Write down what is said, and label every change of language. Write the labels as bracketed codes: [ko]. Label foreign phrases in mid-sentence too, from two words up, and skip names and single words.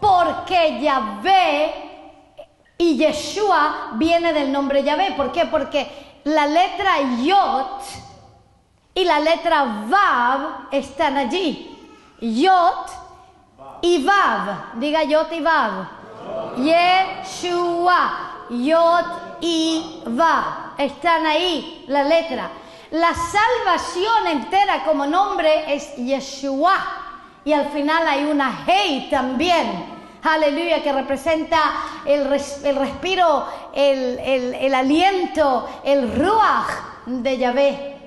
[es] Porque Yahvé y Yeshua viene del nombre Yahvé. ¿Por qué? Porque la letra Yod y la letra Vav están allí. Yod y Vav. Diga Yod y Vav. Yeshua. Yod y Vav. Están ahí la letra. La salvación entera como nombre es Yeshua. Y al final hay una Hei también. Aleluya, que representa el respiro, el aliento, el Ruach de Yahvé.